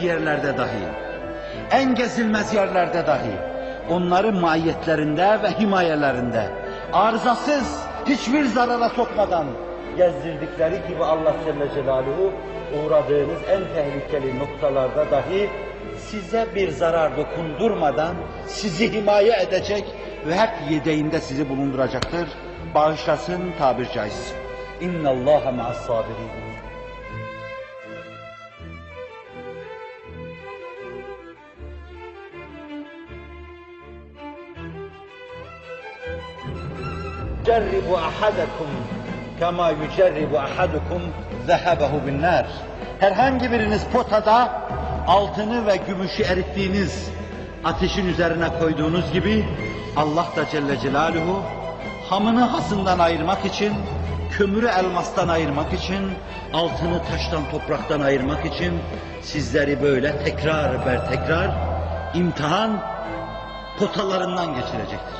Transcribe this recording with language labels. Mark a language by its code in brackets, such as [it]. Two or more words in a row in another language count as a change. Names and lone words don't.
[tr] yerlerde dahi, en gezilmez yerlerde dahi onların maiyetlerinde ve himayelerinde arızasız, hiçbir zarara sokmadan gezdirdikleri gibi Allah [ar] جل جلاله [tr] uğradığınız en tehlikeli noktalarda dahi size bir zarar dokundurmadan sizi himaye edecek ve hep yedeğinde sizi bulunduracaktır. Bağışlasın tabir caizse. [ar] إن الله مع الصابرين. يجرب أحدكم كما يجرب أحدكم ذهبه بالنار. [tr] Herhangi biriniz potada altını ve gümüşü erittiğiniz ateşin üzerine koyduğunuz gibi Allah da [ar] جل جلاله [tr] hamını hasından ayırmak için, kömürü elmastan ayırmak için, altını taştan topraktan ayırmak için sizleri böyle tekrar ber tekrar imtihan potalarından geçirecektir.